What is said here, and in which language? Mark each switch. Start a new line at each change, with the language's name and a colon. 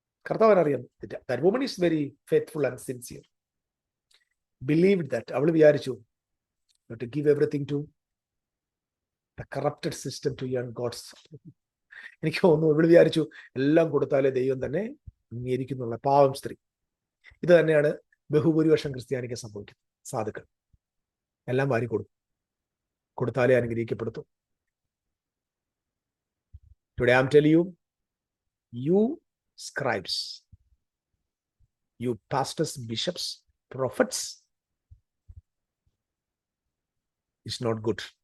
Malayalam: കർത്താവിനറിയാം,
English: that woman is very faithful and sincere. Believed that.
Malayalam: അവൾ വിചാരിച്ചു
English: to give everything to the corrupted system to earn gods.
Malayalam: എനിക്ക് തോന്നുന്നു ഇവിടെ വിചാരിച്ചു എല്ലാം കൊടുത്താലേ ദൈവം തന്നെ അംഗീകരിക്കുന്നുള്ള പാവം സ്ത്രീ. ഇത് തന്നെയാണ് ബഹുഭൂരിപക്ഷം ക്രിസ്ത്യാനിക്ക് സംഭവിക്കുന്നത്. സാധുക്കൾ എല്ലാം വാരി കൊടുത്താലേ അനുഗ്രഹിക്കപ്പെടുത്തു.
English: Today I'm telling you, you scribes, you pastors, bishops, prophets, is not good.